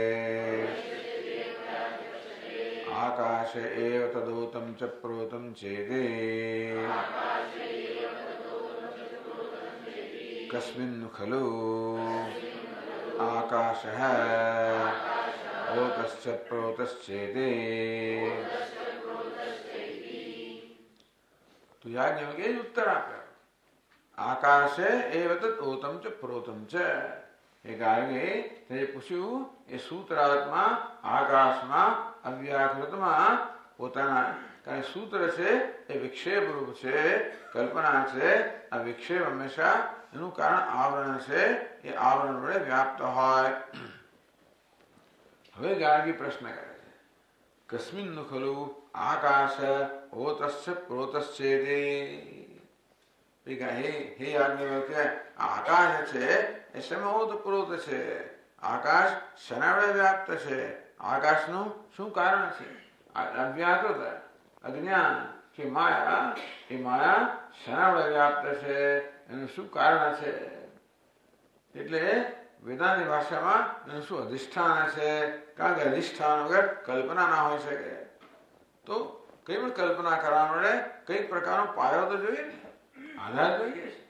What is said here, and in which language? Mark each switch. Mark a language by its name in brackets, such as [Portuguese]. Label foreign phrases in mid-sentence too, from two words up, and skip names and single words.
[Sanskrit] आकाश एव तदोतं च प्रोतं चेति कस्मिन् खलु आकाशः ओतश्च प्रोतश्चेति। [Gujarati] તો યાજ્ઞવલ્ક્ય ઉત્તર આપ્યો [Sanskrit] आकाशे एव तत् ओतं च प्रोतं च। [Gujarati] એ ગાર્ગે તે પૂછ્યું એ સૂત્રાત્મા આકાશમાં અવ્યાકૃતમાં પોતાના કારણ સૂત્ર છે એ વિક્ષેપ રૂપ છે કલ્પના છે આ વિક્ષેપ હંમેશા એનું કારણ આવરણ છે એ આવરણ વડે વ્યાપ્ત હોય। હવે ગાર્ગી પ્રશ્ન કરે છે [Sanskrit] कस्मिन्न खलु आकाश ओतश्च प्रोतश्चेति। हे याज्ञवल्क्य [Gujarati] आकाश છે એ શેમાં ઓતપ્રોત છે આકાશ શેના વડે વ્યાપ્ત છે આકાશનું શું કારણ છે અવ્યાકૃત અજ્ઞાન કે માયા એ માયા શેના વડે વ્યાપ્ત છે એનું શું કારણ છે એટલે વેદાંતની ભાષામાં એનું શું અધિષ્ઠાન છે કારણ કે અધિષ્ઠાન વગર કલ્પના ના હોઈ શકે તો કઈ પણ કલ્પના કરવા માટે કઈક પ્રકારનો પાયો તો જોઈએ ને આધાર જોઈએ છે।